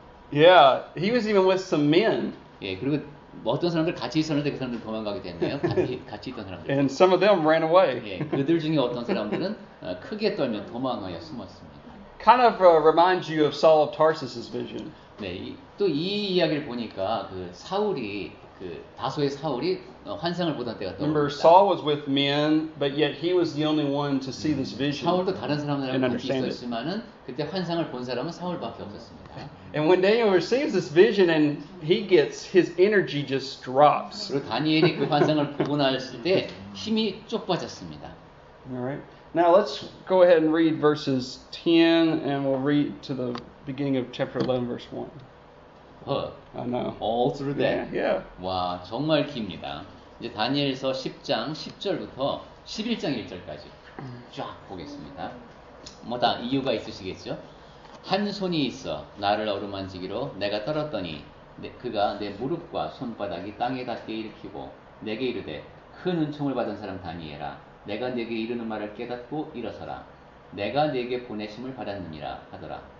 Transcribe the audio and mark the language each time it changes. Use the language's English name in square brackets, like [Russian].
[English] Yeah, he was even with some men, [Korean] 예, 그리고 어떤 사람들 같이 있었는데 그 사람들 도망가게 됐네요. 같이 있던 사람들. [English] and some of them ran away. [Korean] 예, 그들 중에 어떤 사람들은 크게 떨며 도망하여 숨었습니다. [English] Kind of reminds you of Saul of Tarsus's vision. [Korean] 네, 또 이 이야기를 보니까 그 사울이 그 다소의 사울이 환상을 보던 때가 [English] Remember, [Korean] 떠오릅니다. [English] Saul was with men, but yet he was the only one to see this vision [Korean] 사울도 다른 사람들하고 [English] and [Korean] 같이 [English] understand it. [Korean] 있었지만은 그때 환상을 본 사람은 사울밖에 없었습니다. [English] And when Daniel receives this vision and he gets, his energy just drops. [Korean] 그리고 다니엘이 그 환상을 보고 나왔을 때 힘이 쪽 빠졌습니다. [English] All right. Now let's go ahead and read verses 10, and we'll read to the beginning of chapter 11, verse 1. I know. All through that. Yeah. [Korean] 와, 정말 깁니다. 이제 다니엘서 10장 10절부터 11장 1절까지 쫙 보겠습니다. 뭐 다 이유가 있으시겠죠? 한 손이 있어 나를 어루만지기로 내가 떨었더니 그가 내 무릎과 손바닥이 땅에 닿게 일으키고 내게 이르되 큰 은총을 받은 사람 다니엘아 내가 내게 이르는 말을 깨닫고 일어서라 내가 내게 보내심을 받았느니라 하더라.